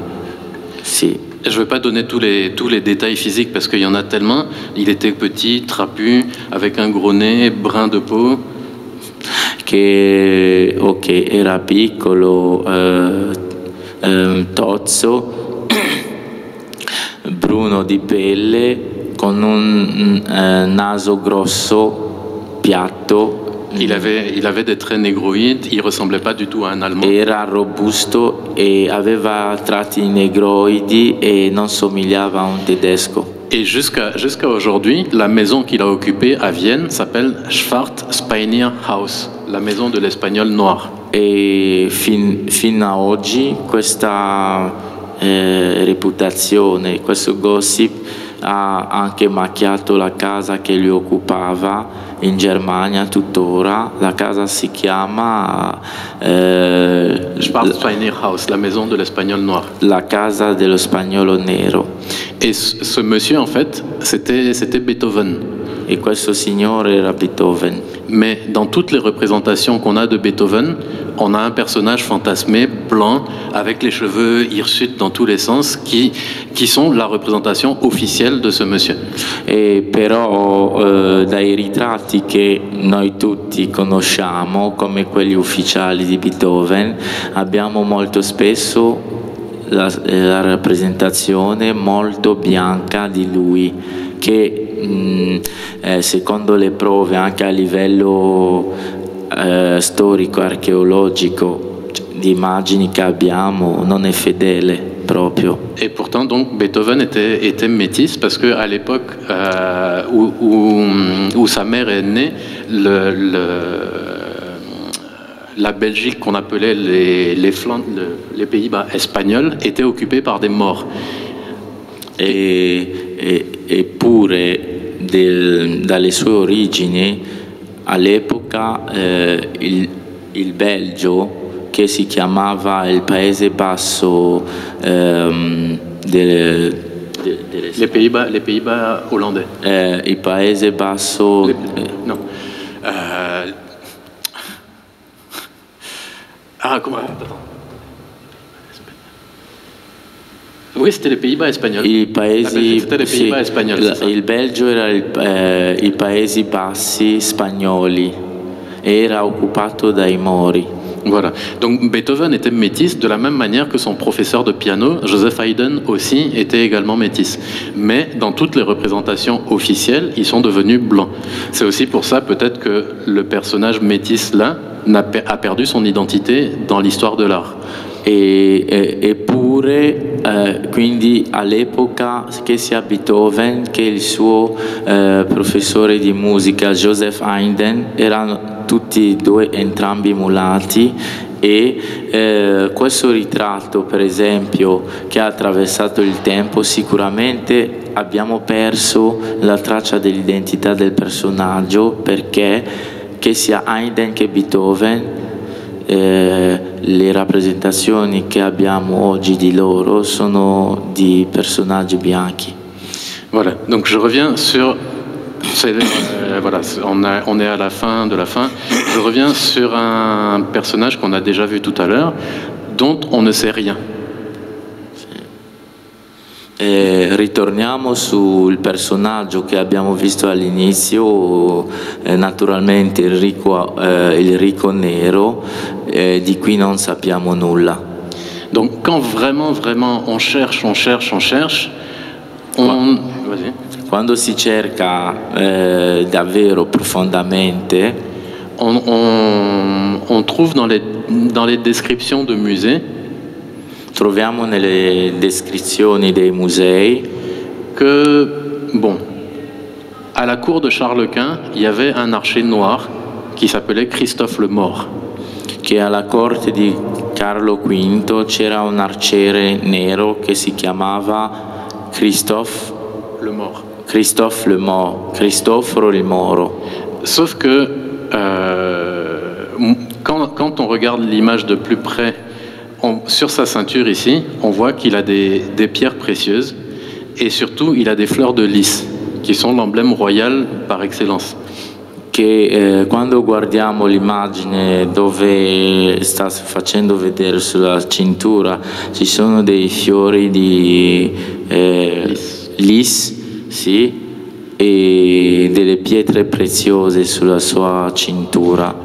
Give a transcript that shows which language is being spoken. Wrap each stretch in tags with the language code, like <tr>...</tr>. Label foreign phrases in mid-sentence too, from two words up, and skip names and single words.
<it>Sì.</it> <fr>Je ne vais pas donner tous les détails physiques parce qu'il y en a tellement. Il était petit, trapu, avec un gros nez, brun de peau.</fr> <it>Che era piccolo, tozzo, bruno di pelle, con un naso grosso, piatto.</it> <fr>Il avait des traits négroïdes, il ressemblait pas du tout à un Allemand.</fr> <it>Era robusto e aveva tratti negroidi e non somigliava a un tedesco.</it> <fr>Et jusqu'à aujourd'hui, la maison qu'il a occupée à Vienne s'appelle Schwarz-Spanier Haus, la maison de l'espagnol noir.</fr> <it>E fino a oggi questa reputazione, questo gossip ha anche macchiato la casa che lui occupava in Germania tuttora. La casa si chiama</it> <fr>Schwarz-Spanier Haus, la maison de l'espagnol noir.</fr> <it>La casa dello spagnolo nero.</it> <fr>Et ce monsieur, en fait, c'était Beethoven.</fr> <it>Et questo signore era Beethoven.</it> <fr>Mais dans toutes les représentations qu'on a de Beethoven, on a un personnage fantasmé, blanc, avec les cheveux hirsutes dans tous les sens, qui sont la représentation officielle de ce monsieur.</fr> <it>E però dai ritratti che noi tutti conosciamo come quelli ufficiali di Beethoven, abbiamo molto spesso la rappresentazione molto bianca di lui, che secondo le prove anche a livello storico archeologico di immagini che abbiamo non è fedele proprio.</it> <fr>Et pourtant donc Beethoven était métis parce que à l'époque où sa mère est née, la Belgique qu'on appelait les Flandres, les Pays-Bas espagnols, était occupée par des Maures.</fr> <it>Eppure dalle sue origini all'epoca il Belgio, che si chiamava il Paese Basso</it> <fr>les Pays-Bas hollandais.</fr> <it>Il Paese Basso...</it> <fr>non. Comment... Oui, c'était les Pays-Bas espagnols. C'était les Pays-Bas espagnols.</fr> <it>Il Belgio era i Paesi Bassi spagnoli. Era occupato dai Mori.</it> <fr>Voilà. Donc Beethoven était métis de la même manière que son professeur de piano, Joseph Haydn, aussi était également métis. Mais dans toutes les représentations officielles, ils sont devenus blancs. C'est aussi pour ça peut-être que le personnage métis là a perdu son identité dans l'histoire de l'art.</fr> <it>Eppure, quindi all'epoca che sia Beethoven che il suo professore di musica Joseph Haydn erano tutti e due entrambi mulati e questo ritratto, per esempio, che ha attraversato il tempo, sicuramente abbiamo perso la traccia dell'identità del personaggio, perché che sia Haydn che Beethoven, le rappresentazioni che abbiamo oggi di loro sono di personaggi bianchi.</it> <fr>Voilà, donc je reviens sur... voilà, on est à la fin de la fin. Je reviens sur un personnage qu'on a déjà vu tout à l'heure, dont on ne sait rien.</fr> <it>Ritorniamo sul personaggio che abbiamo visto all'inizio, naturalmente il ricco nero, di cui non sappiamo nulla.</it> <fr>Donc quand vraiment on cherche, vas-y.</fr> <it>Quando si cerca davvero profondamente,</it> <fr>on trouve dans les descriptions de musées,</fr> <it>troviamo nelle descrizioni dei musei</it> <fr>que, bon, à la cour de Charles Quint, il y avait un archer noir qui s'appelait Christophe le Mort.</fr> <it>Che alla corte di Carlo V c'era un arciere nero che si chiamava Christophe le Mort. Christophe le Mort, Cristoforo il Moro.</it> <fr>Sauf que quand on regarde l'image de plus près, sur sa ceinture ici, on voit qu'il a des pierres précieuses et surtout il a des fleurs de lys qui sont l'emblème royal par excellence.</fr> <it>Che quando guardiamo l'immagine dove sta facendo vedere sulla cintura ci sono dei fiori di lys, sì, e delle pietre preziose sulla sua cintura.</it>